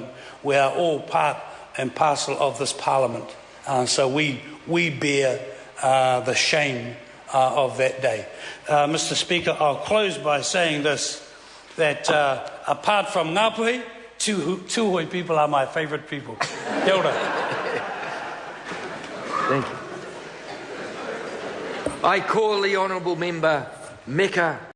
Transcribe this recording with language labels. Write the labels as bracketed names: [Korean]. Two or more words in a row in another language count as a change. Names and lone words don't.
[English] We are all part and parcel of this parliament. So we bear the shame of that day. Mr. Speaker, I'll close by saying this, that apart from Ngāpuhi, Tuhoe people are my favourite people. [Māori] Kia ora. [English] Thank you. I call the Honourable Member Meka